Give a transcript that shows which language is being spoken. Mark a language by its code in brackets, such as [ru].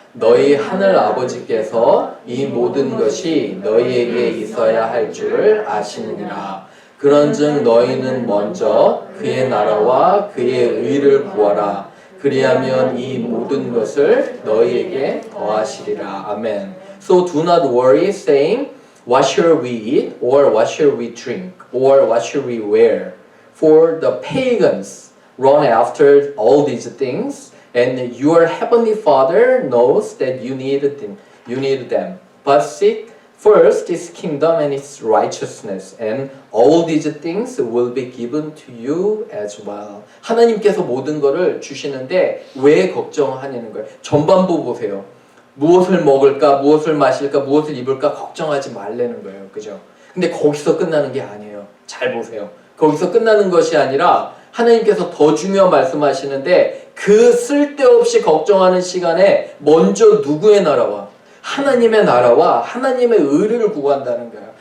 [ko] 너희 하늘 아버지께서 이 모든 것이 너희에게 있어야 할 줄을 아시느니라. 그런즉 너희는 먼저 그의 나라와 그의 의를 구하라. 그리하면 이 모든 것을 너희에게 더하시리라. 아멘. [en] So do not worry saying, what shall we eat? Or what shall we drink? Or what shall we wear? For the pagans run after all these things, and your heavenly Father knows that you need them. But seek First is kingdom and its righteousness, and all these things will be given to you as well. [ko] 하나님께서 모든 것을 주시는데 왜 걱정하냐는 거예요. 전반부 보세요. 무엇을 먹을까, 무엇을 마실까, 무엇을 입을까 걱정하지 말라는 거예요. 그죠? 근데 거기서 끝나는 게 아니에요. 잘 보세요. 거기서 끝나는 것이 아니라 하나님께서 더 중요한 말씀하시는데 그 쓸데없이 걱정하는 시간에 먼저 누구의 나라와 하나님의 나라와 하나님의 의를 구한다는 거예요.